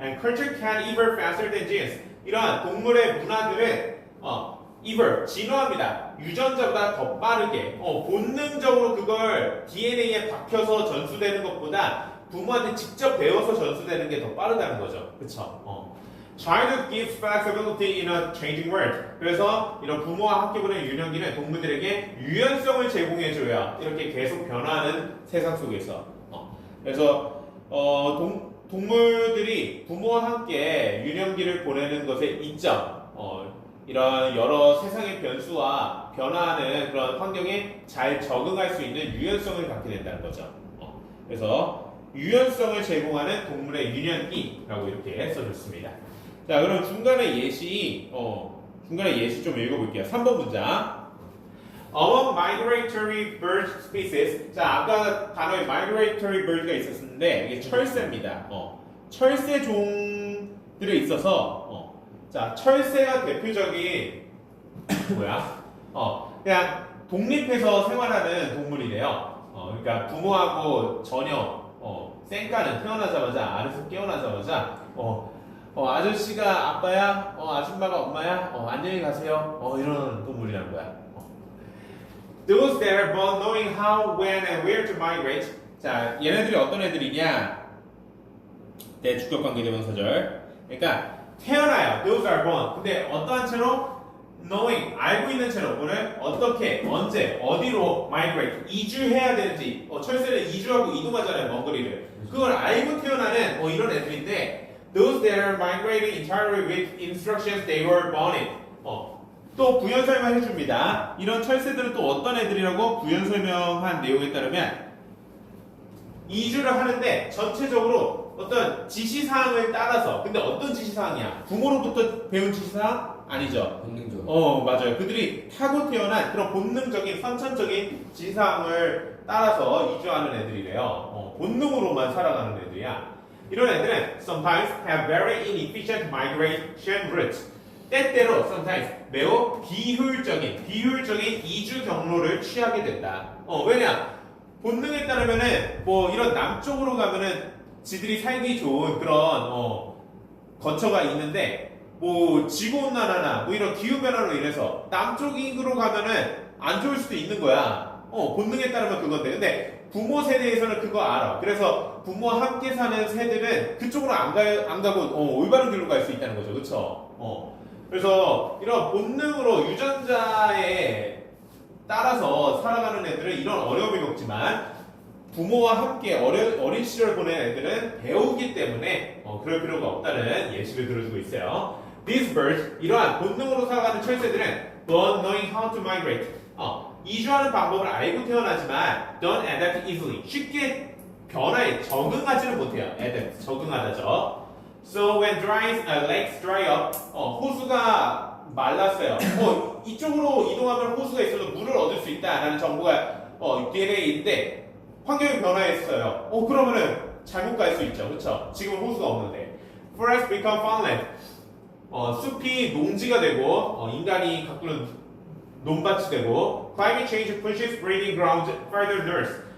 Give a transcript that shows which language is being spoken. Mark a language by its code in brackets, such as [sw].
[en] And culture can evolve faster than genes. [ko] 이러한 동물의 문화들은 evolve, 진화합니다. 유전자보다 더 빠르게 본능적으로 그걸 DNA에 박혀서 전수되는 것보다 부모한테 직접 배워서 전수되는 게 더 빠르다는 거죠. 그쵸? [en] Try to give flexibility in a changing world. [ko] 그래서 이런 부모와 함께 보는 유년기는 동물들에게 유연성을 제공해줘야 이렇게 계속 변화하는 세상 속에서. 그래서 동물들이 부모와 함께 유년기를 보내는 것의 이점, 이런 여러 세상의 변수와 변화하는 그런 환경에 잘 적응할 수 있는 유연성을 갖게 된다는 거죠. 그래서 유연성을 제공하는 동물의 유년기라고 이렇게 써줬습니다. 자, 그럼 중간에 예시 좀 읽어볼게요. 3번 문장. [en] Among migratory bird species. [ko] 자, 아까 단어에 migratory bird가 있었는데 이게 철새입니다. 철새 종들에 있어서 자, 철새가 대표적인 그냥 독립해서 생활하는 동물이래요. 그러니까 부모하고 전혀 쌩까는 태어나자마자 알에서 깨어나자마자 아저씨가 아빠야, 아줌마가 엄마야, 안녕히 가세요. 이런 동물이라는 거야. [en] Those that are born knowing how, when, and where to migrate. [ko] 자, 얘네들이 어떤 애들이냐? 대주격관계대명사절. 그러니까 태어나요. [en] Those are born. [ko] 근데 어떠한 채로? knowing, 알고 있는 채로 뭐를 어떻게, 언제, 어디로 migrate, 이주해야 되는지. 철새는 이주하고 이동하잖아요, 먼 거리를. 그걸 알고 태어나는 이런 애들인데 [en] Those that are migrating entirely with instructions they were born in. [ko] 또 부연 설명해 줍니다. 이런 철새들은 또 어떤 애들이라고 부연 설명한 내용에 따르면 이주를 하는데 전체적으로 어떤 지시사항을 따라서 근데 어떤 지시사항이야? 부모로부터 배운 지시사항? 아니죠. 본능적으로. 맞아요. 그들이 타고 태어난 그런 본능적인 선천적인 지시사항을 따라서 이주하는 애들이래요. 본능으로만 살아가는 애들이야. 이런 애들은 [en] sometimes have very inefficient migration routes. [ko] 때때로 sometimes 매우 비효율적인 이주 경로를 취하게 된다. 왜냐? 본능에 따르면은 뭐 이런 남쪽으로 가면은 지들이 살기 좋은 그런 거처가 있는데 뭐 지구온난화나 뭐 이런 기후 변화로 인해서 남쪽으로 가면은 안 좋을 수도 있는 거야. 본능에 따르면 그건데 근데 부모 세대에서는 그거 알아. 그래서 부모와 함께 사는 새들은 그쪽으로 안 가고 올바른 길로 갈 수 있다는 거죠. 그쵸? 그래서 이런 본능으로 유전자에 따라서 살아가는 애들은 이런 어려움을 겪지만 부모와 함께 어린 시절 보낸 애들은 배우기 때문에 그럴 필요가 없다는 예시를 들어주고 있어요. [en] These birds, [ko] 이러한 본능으로 살아가는 철새들은 [en] born knowing how to migrate. [ko] 이주하는 방법을 알고 태어나지만 [en] don't adapt easily. [ko] 쉽게 변화에 적응하지는 못해요. adapt, 적응하다죠. [en] So when lakes dry up, [ko] 호수가 말랐어요. 이쪽으로 이동하면 호수가 있어서 물을 얻을 수 있다라는 정보가 DNA인데 환경이 변화했어요. 그러면은 잘못 갈 수 있죠, 그렇죠? 지금 호수가 없는데. [en] Forests become farmland. [ko] 숲이 농지가 되고 인간이 가꾸는 논밭이 되고 [en] climate change pushes breeding grounds further north.